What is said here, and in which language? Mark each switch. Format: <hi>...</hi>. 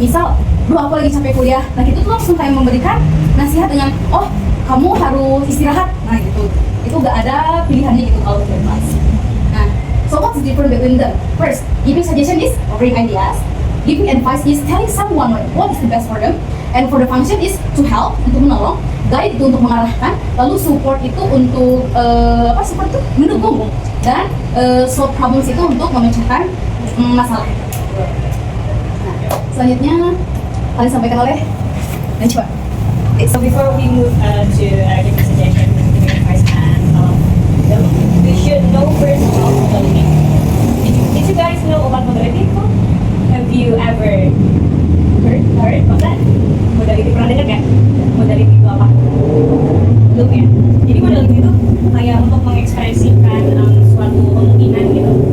<id>Misal aku lagi capek kuliah, nah kita tuh langsung kayak memberikan nasihat dengan kamu harus istirahat, nah gitu. Itu gak ada pilihannya gitu kalau untuk advice.</id> <en>Nah, so what's the difference between them? First, giving suggestion is offering ideas. Giving advice is telling someone what is the best for them. And for the function is to help,</en> <id>untuk menolong. Guide itu untuk mengarahkan. Lalu support itu untuk support itu mendukung. Dan solve problems itu untuk memecahkan masalah. Nah, selanjutnya kalian sampaikan oleh Najwa.</id> <en>So before we move to giving suggestions, giving advice, and we should know first about modality. Did you guys know about modality? Have you ever heard about that?</en> <id>Modality, pernah dengar nggak? Modality itu apa? Belum ya? Jadi modality itu kayak untuk mengekspresikan suatu kemungkinan gitu.</id>